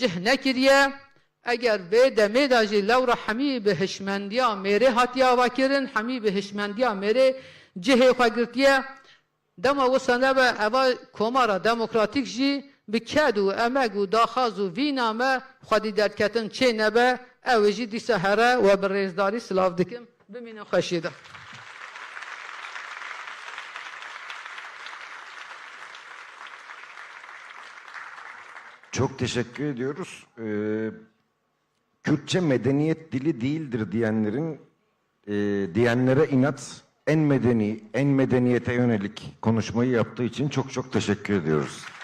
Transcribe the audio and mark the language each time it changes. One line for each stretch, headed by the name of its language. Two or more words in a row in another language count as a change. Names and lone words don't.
Kurdish: cih nekiriye eger vê demê de jî lewra hemî bi hişmendiya mêrê hatiya vekirin hemî bi hişmendiya mêrê cihê xwe girtiye dema wisa nebe eva komara demokratîk jî bi ked û emek û daxaz û vîna me xwedî derketin çê nebe ew ê jî dîsa here we bi rêzdarî silav dikim bimînin xweşî de.
Turkish: Çok teşekkür ediyoruz. Kürtçe medeniyet dili değildir diyenlere inat en medeni, en medeniyete yönelik konuşmayı yaptığı için çok teşekkür ediyoruz.